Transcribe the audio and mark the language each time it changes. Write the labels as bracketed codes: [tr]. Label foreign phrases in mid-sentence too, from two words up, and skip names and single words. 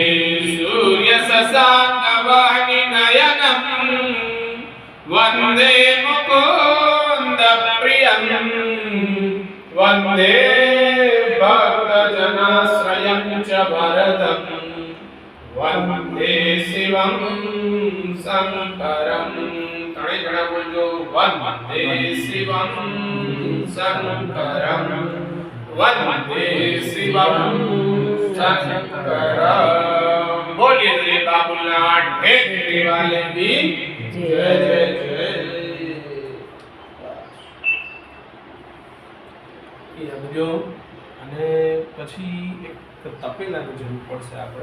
[sa] सूर्यशशाङ्कवाहिनयनं वंदे मुकुंद प्रियं वंदे भक्तजनाश्रयं च वरदं वंदे शिवं शंकरं [gu] તણે જણા બોલજો [sa] वंदे शिवं शंकरं वंदे शिवं शंकरं [hi] बोलिए श्री बाबूलाल ढेकरी वाले भी जय जय जय [gu] એ સમજો અને પછી એક તપેલાની જરૂર પડશે આપણે